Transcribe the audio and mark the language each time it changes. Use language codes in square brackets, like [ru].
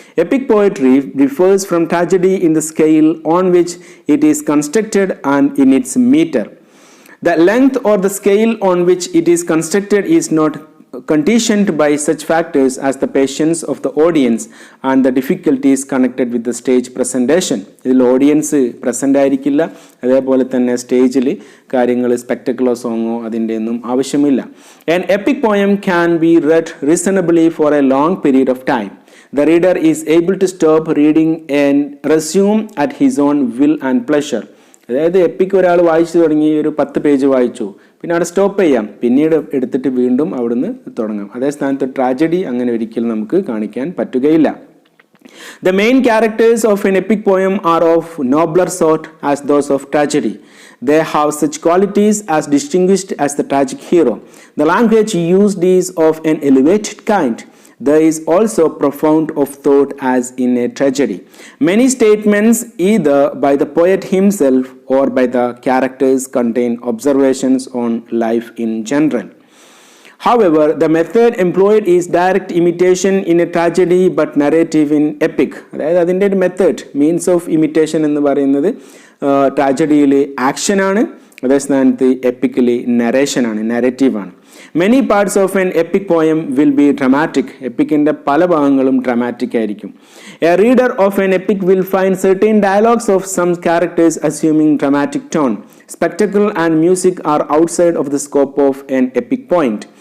[en] Epic poetry differs from tragedy in the scale on which it is constructed and in its meter. The length or the scale on which it is constructed is not conditioned by such factors as the patience of the audience and the difficulties connected with the stage presentation. [ml] ഇതിൽ audience present ആയിരിക്കില്ല, അതേപോലെ തന്നെ സ്റ്റേജിൽ കാര്യങ്ങൾ സ്പെക്ടക്കിളോ സോങ്ങോ അതിൻ്റെ ഒന്നും ആവശ്യമില്ല. [en] An epic poem can be read reasonably for a long period of time. The reader is able to stop reading and resume at his own will and pleasure. [ml] അതായത് എപ്പിക്ക് ഒരാൾ വായിച്ചു തുടങ്ങി, ഒരു 10 പേജ് വായിച്ചു, പിന്നെ അവിടെ സ്റ്റോപ്പ് ചെയ്യാം, പിന്നീട് എടുത്തിട്ട് വീണ്ടും അവിടുന്ന് തുടങ്ങാം. അതേ സ്ഥാനത്ത് ട്രാജഡി അങ്ങനെ ഒരിക്കലും നമുക്ക് കാണിക്കാൻ പറ്റുകയില്ല. [en] The main characters of an epic poem are of nobler sort as those of tragedy. They have such qualities as distinguished as the tragic hero. The language used is of an elevated kind. There is also profound of thought as in a tragedy. Many statements either by the poet himself or by the characters contain observations on life in general. However, the method employed is direct imitation in a tragedy but narrative in epic. [ml] അതായത് അതിൻ്റെ ഒരു method, means of imitation എന്ന് പറയുന്നത് ട്രാജഡിയിൽ ആക്ഷനാണ്, അതേ സ്ഥാനത്ത് എപ്പിക്കലി നരേഷനാണ്, നരേറ്റീവാണ്. [en] Many parts of an epic poem will be dramatic. [ml] എപ്പിക്കിൻ്റെ പല ഭാഗങ്ങളും dramatic ആയിരിക്കും. [en] A reader of an epic will find certain dialogues of some characters assuming dramatic tone. Spectacle and music are outside of the scope of an epic poem.